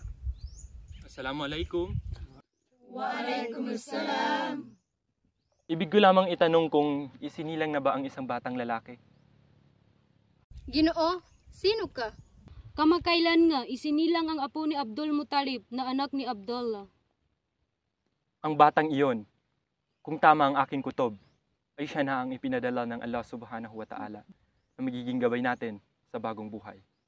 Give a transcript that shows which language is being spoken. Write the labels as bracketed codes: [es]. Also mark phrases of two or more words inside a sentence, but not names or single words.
[ar] السلام عليكم. وعليكم السلام. [tl] Ibig ko lamang itanong kung isinilang na ba ang isang batang lalaki? Ginoo, sino ka? Kamakailan nga isinilang ang apo ni Abdul Muttalib na anak ni Abdullah. Ang batang iyon, kung tama ang aking kutob, ay siya na ang ipinadala ng Allah [ar] سبحانه وتعالى [tl] na magiging gabay natin sa bagong buhay.